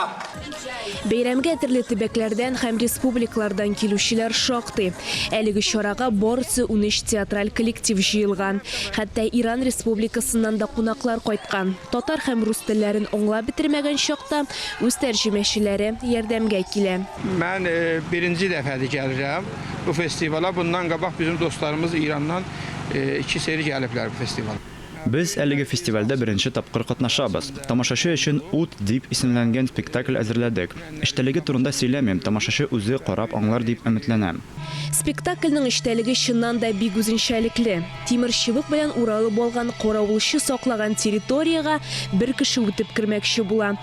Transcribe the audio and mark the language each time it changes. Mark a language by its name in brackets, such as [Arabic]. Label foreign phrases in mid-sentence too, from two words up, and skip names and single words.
[Tatar] Бәйрәмгә төрле төбәкләрдән һәм республикалардан килүчеләр шактый. Әлеге чарага барысы 13 театраль коллектив җыелган. Хәтта Иран республикасыннан да кунаклар кайткан. Татар һәм рус телләрен аңлап бетермәгән чакта үз тәрҗемәчеләре ярдәмгә килә. [Azerbaijani] Mən birinci dəfədir gəlirəm bu festivala. Bundan qabaq bizim dostlarımız İrandan 2 seri gəliblər bu festivala. [Tatar] Biz әлеге фестивальдә беренче тапкыр катнашабыз. Тамашачы өчен ут дип исемләнгән спектакль әзерләдек. Эчтәлеге турында сөйләмим, тамашачы үзе карап аңлар дип өметләнәм. Спектакльнең эчтәлеге чыннан да бик үзенчәлекле. Тимер чыбык белән уралып алган каравылчы саклаган территорияга бер кеше үтеп кермәкче була.